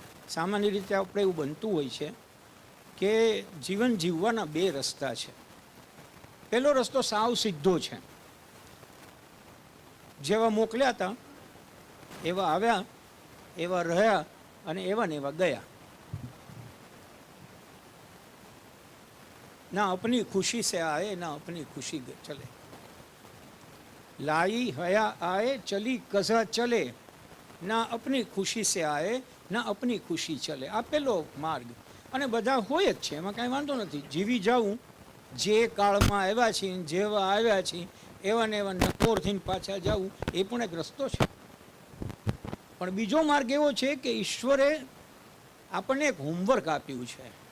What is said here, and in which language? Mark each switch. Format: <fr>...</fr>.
<gu>સામાન્ય રીતે આપણે એવું બનતું હોય છે કે જીવન જીવવાના 2 રસ્તા છે। પહેલો રસ્તો સાવ સીધો છે, જેવા મોકલ્યા હતા એવા આવ્યા, એવા રહ્યા અને એવા ને એવા ગયા।</gu> <hi>ना अपनी खुशी से आए ना अपनी खुशी चले, लाई हया आए चली कज़ा चले, ना अपनी खुशी से आए ना अपनी खुशी चले।</hi> <gu>આ પેલો માર્ગ, અને બધા હોય જ છે, એમાં કાંઈ વાંધો નથી। જીવી જાઉં જે કાળમાં આવ્યા છીએ, જેવા આવ્યા છીએ એવા ને એવા નકોર થઈને પાછા જવું, એ પણ એક રસ્તો છે। પણ બીજો માર્ગ એવો છે કે ઈશ્વરે આપણને એક હોમવર્ક આપ્યું છે</gu>